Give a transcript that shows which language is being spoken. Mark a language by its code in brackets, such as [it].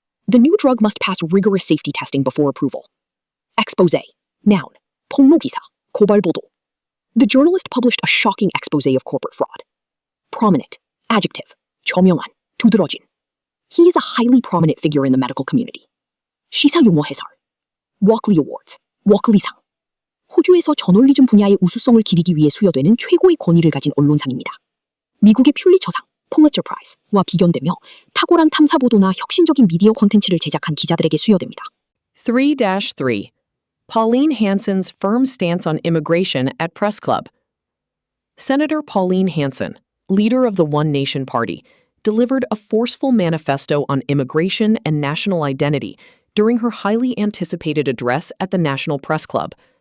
[en] The new drug must pass rigorous safety testing before approval. Exposé. Noun. [ko] 폭로기사. 고발보도. [en] The journalist published a shocking exposé of corporate fraud. Prominent. Adjective. [ko] 저명한. 두드러진. [en] He is a highly prominent figure in the medical community. [ko] 시사유머 해설. Walkley Awards. 워클리상. 호주에서 저널리즘 분야의 우수성을 기리기 위해 수여되는 최고의 권위를 가진 언론상입니다. 미국의 퓰리처상, 폴리처 프라이즈와 비견되며 탁월한 탐사 보도나 혁신적인 미디어 콘텐츠를 제작한 기자들에게 수여됩니다. 3-3. [en] Pauline Hanson's firm stance on immigration at Press Club. Senator Pauline Hanson, leader of the One Nation Party, delivered a forceful manifesto on immigration and national identity during her highly anticipated address at the National Press Club.